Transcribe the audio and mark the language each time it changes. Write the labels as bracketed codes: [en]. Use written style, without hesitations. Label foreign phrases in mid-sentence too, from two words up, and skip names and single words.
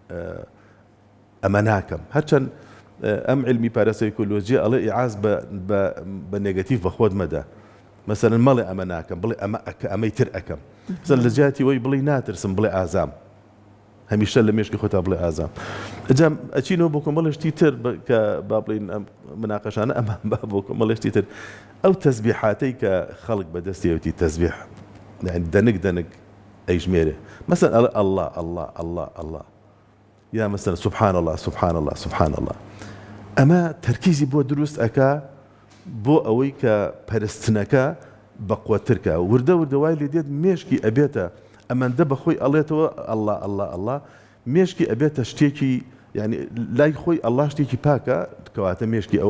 [ckb] ئەمە ناکەم هەرچەند ئەم علمی پاراسایکۆلۆژی ئەڵێ ئیعاز بە نێگەتیڤ بە خۆت مەدە مەسەلەن مەڵێ ئەمە ناکەم بڵێ ئەمەی تر ئەەکەم مەسەلەن لە جیاتی وەی بڵێ ناترسم بڵێ ئازام هەمیشە لە مێشکی خۆتا بڵێ ئازام ئەجام ئەچینەوە بۆ کۆمەڵێشتی تر کە با بڵین ئەم مناقەشانە ئەمە بۆ کۆمەڵێشتی تر ئەو تەسبیحاتەی کە خەڵک بەدەستیەوەتی تەسبیح دەنگ ئەیژمێرێ مەسەلەن ئەڵێ [ar] الله الله الله الله [ckb] یا مەسەلەن [ar] سبحان الله سبحان الله سبحان الله [ckb] ئەمە تەرکیزی بۆ دروست ئەکا بۆ ئەوەی کە پەرستنەکە بەقوەترکە وردە وای لێ دێت مێشکی ئەبێتە ئەمەندە بەخۆی ئەڵێتەوە [ar] الله الله الله [ckb] مێشکی ئەبێتە شتێکی یعنی لای خۆی الله شتێکی پاکە کەواتە مێشکی ئەو